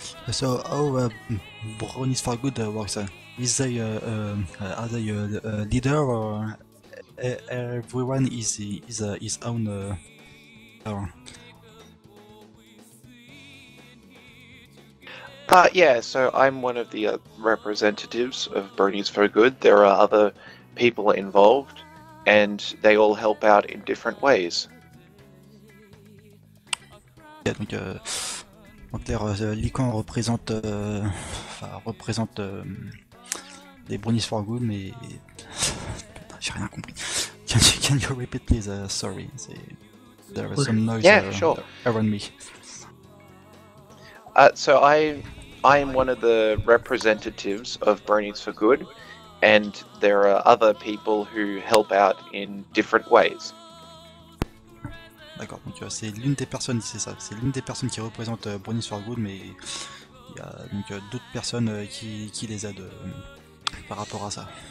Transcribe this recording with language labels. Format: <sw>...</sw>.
<en>So how Bronies for Good works? Is they are they a leader or everyone is his own leader? Yeah, so I'm one of the representatives of Bronies for Good. There are other people involved, and they all help out in different ways.</en> <fr>Donc, en clair, Lican représente, représente les Bronies for Good, mais putain, j'ai rien compris.</fr> <en>Can you repeat please? Sorry, there was some noise Yeah, sure. around me. So I am one of the representatives of Bronies for Good, and there are other people who help out in different ways.</en> <fr>D'accord, donc c'est l'une des personnes, c'est ça, c'est l'une des personnes qui représente Bronies for Good, mais il y a donc d'autres personnes qui les aident par rapport à ça.</fr>